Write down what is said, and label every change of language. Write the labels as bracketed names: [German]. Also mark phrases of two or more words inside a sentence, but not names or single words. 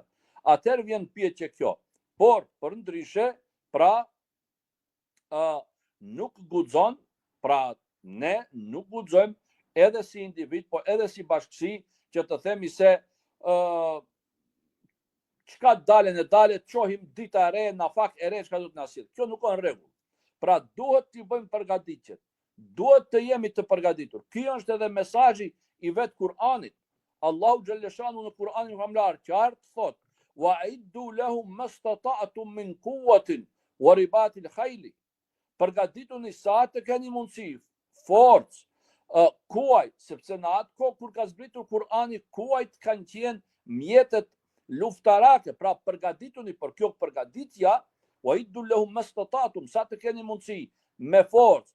[Albanian] Atëherë vjen pyetje kjo. Por përndryshe, pra nuk guxon, pra ne nuk guxojmë edhe si individ, po edhe si bashkësi që të themi se çka dalen e dalet, qohim dita e re, nafak e re, çka do të na sjellë. Kjo nuk ka në rregull. Pra duhet të bëjmë përgatitjet. Duhet të jemi të përgatitur. Ky është edhe mesazhi i vet Kur'anit. Allahu xhaleshanu në Kur'anin famlar qartë thotë: [Arabic] "وأعدوا لهم ما استطعتم من قوة ورباط الخيل." [Albanian] Përgatituni sa të keni mundësi, forcë, kuaj, sepse në atë kohë kur ka zbritur Kur'ani, kuajt kanë qenë mjetet luftarake, pra përgatituni për kjo përgatitja, [Arabic] وأعدوا لهم ما استطعتم, [Albanian] sa të keni mundësi, me forcë.